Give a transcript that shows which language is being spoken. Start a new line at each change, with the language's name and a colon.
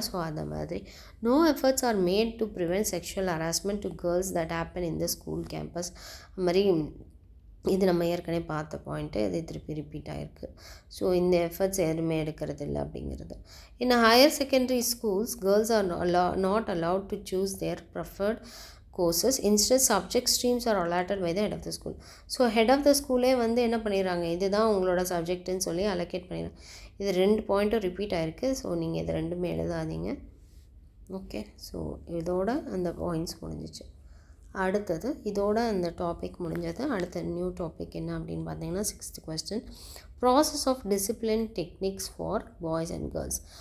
Tamil: So அந்த மாதிரி
English: No efforts are made to prevent sexual harassment to girls that happen in the school campus.
Tamil: அது மாதிரி இது நம்ம ஏற்கனவே பார்த்த பாயிண்ட்டு, இது திருப்பி ரிப்பீட் ஆகிருக்கு. ஸோ இந்த எஃபர்ட்ஸ் எதுவுமே எடுக்கிறது இல்லை அப்படிங்கிறது.
English: In higher secondary schools girls are not allowed to choose their preferred courses. Instead subject streams are allotted by the head of the school.
Tamil: So head of the ஸ்கூலே வந்து என்ன பண்ணிடுறாங்க, இதுதான் உங்களோட சப்ஜெக்ட்டுன்னு சொல்லி அலோகேட் பண்ணிடுறாங்க. இது 2 பாயிண்ட்டும் ரிப்பீட் ஆகிருக்கு. ஸோ நீங்கள் இது ரெண்டுமே எழுதாதீங்க. ஓகே, ஸோ இதோட அந்த பாயிண்ட்ஸ் முடிஞ்சிச்சு. அடுத்தது இதோட அந்த டாபிக் முடிஞ்சது. அடுத்த நியூ டாபிக் என்ன அப்படின்னு பார்த்தீங்கன்னா 6th question,
English: Process of discipline techniques for boys and girls.